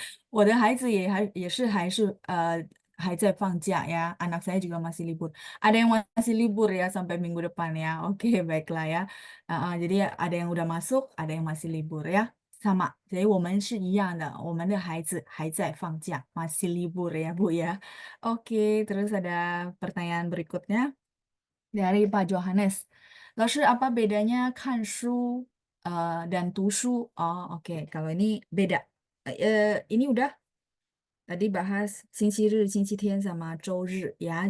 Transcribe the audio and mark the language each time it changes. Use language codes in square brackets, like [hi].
[zh] 我的孩子也是还是还在放假ya. [id] Anak saya juga masih libur. Ada yang masih libur ya sampai minggu depan ya. Oke, baiklah ya. Jadi ada yang udah masuk, ada yang masih libur ya. Sama. Jadi [zh] 我们是一样的，我们的孩子还在放假, [id] masih libur ya Bu ya. Oke, terus ada pertanyaan berikutnya dari Pak Johannes. 老师, apa bedanya 看书 dan 读书? Oh, oke. Kalau ini beda. Ini udah tadi bahas 星期日, 星期天 sama 周日 ya.